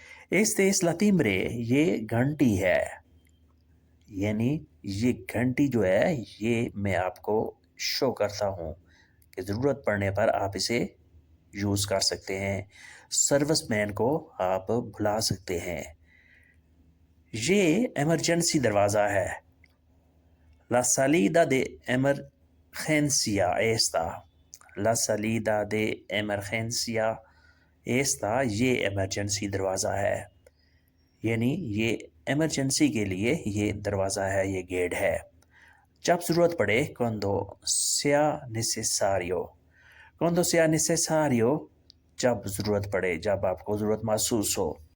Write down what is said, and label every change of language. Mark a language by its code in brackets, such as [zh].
[es] este es la timbre. [ur] یہ گھنٹی ہے. یعنی یہ گھنٹی جو ہے یہ میں آپ کو شو کرتا ہوں کہ ضرورت پڑنے پر آپ اسے یوز کر سکتے ہیں. سروس مین کو آپ بلا سکتے ہیں. یہ ایمرجنسی دروازہ ہے. [es] la salida de emergencia esta. la salida de emergencia esta. [ur] یہ ایمرجنسی دروازہ ہے. یعنی یہ ایمرجنسی کے لیے یہ دروازہ ہے، یہ گیٹ ہے. جب ضرورت پڑے [es] cuando sea necesario. cuando sea necesario. [ur] جب ضرورت پڑے، جب آپ کو ضرورت محسوس ہو.